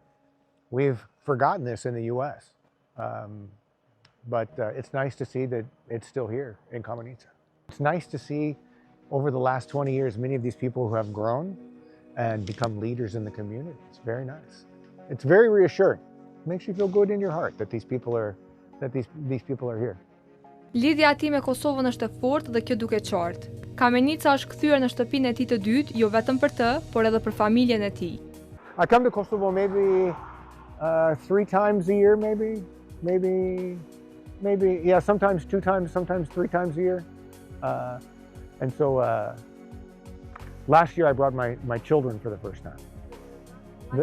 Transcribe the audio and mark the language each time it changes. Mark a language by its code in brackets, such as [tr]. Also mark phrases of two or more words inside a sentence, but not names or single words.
[en] We've forgotten this in the US. But it's nice to see that it's still here in Kamenica. It's nice to see over the last 20 years, many of these people who have grown and become leaders in the community. It's very nice. It's very reassuring. It makes you feel good in your heart that these people are here. [sq] Lidhja e tij me Kosovën është e fortë dhe kjo duket qartë. Kamenica është kthyer në shtëpinë e tij të dytë, jo vetëm për të, por edhe për familjen e tij. [en] I come to Kosovo maybe 3 times a year, maybe, yeah, sometimes 2 times, sometimes 3 times a year. And so last year I brought my children for the first time.